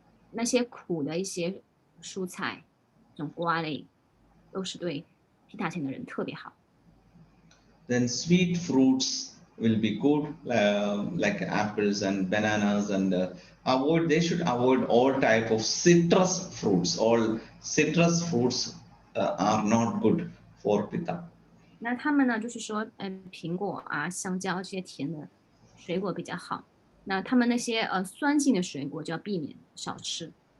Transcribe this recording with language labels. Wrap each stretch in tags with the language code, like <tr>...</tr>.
<zh>那些苦的一些蔬菜，这种瓜类，都是对皮塔型的人特别好。</zh> <en>Then sweet fruits will be good, like apples and bananas, and avoid. They should avoid all type of citrus fruits. All citrus fruits are not good for pitta.</en> <zh>那他们呢，就是说，苹果啊、香蕉这些甜的水果比较好。那他们那些酸性的水果就要避免少吃。</zh>